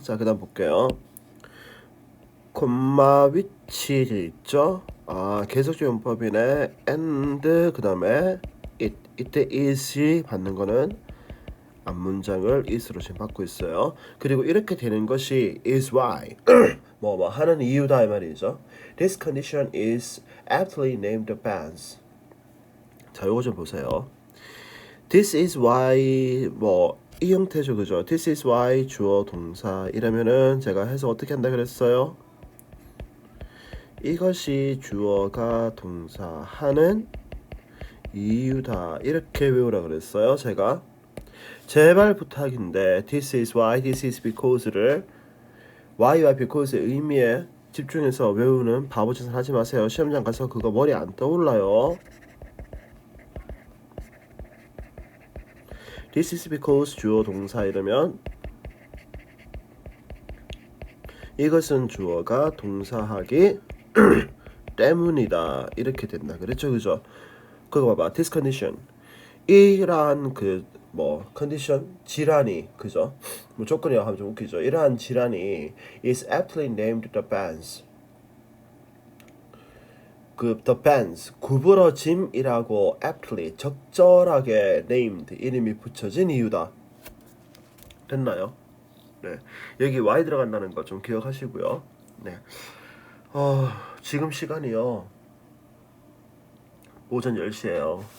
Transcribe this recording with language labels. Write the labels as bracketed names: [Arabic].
[Korean] 자, 그다음 볼게요. 콤마 위치 있죠? 계속적 용법이네. and 그다음에 it. 이때 is이 받는 거는 앞문장을 is로 지금 받고 있어요. 그리고 이렇게 되는 것이 is why 뭐 하는 이유다 이 말이죠. [English] This condition is aptly named bands. [Korean] 자, 요거 좀 보세요. [English] This is why [Korean] 뭐 이 형태죠, 그죠? This is why 주어 동사 이러면은 제가 해서 어떻게 한다 그랬어요? 이것이 주어가 동사하는 이유다 이렇게 외우라 그랬어요. 제가 제발 부탁인데 [English] this is why, this is because [Korean] 를 why와 because의 의미에 집중해서 외우는 바보짓을 하지 마세요. 시험장 가서 그거 머리 안 떠올라요. [English] This is because [Korean] 주어 동사 이러면 이것은 주어가 동사하기 때문이다 이렇게 된다 그랬죠, 그죠? 그거 봐봐. This condition 이러한 그 뭐 컨디션 질환이 그죠? 뭐 조건이라고 하면 좀 웃기죠. 이러한 질환이 [English] is aptly named the bands. [Korean] 그 [English] the bands [Korean] 구부러짐이라고 aptly 적절하게 named 이름이 붙여진 이유다. 됐나요? 네, 여기 y 들어간다는 거 좀 기억하시고요. 네, 지금 시간이요 오전 10시예요.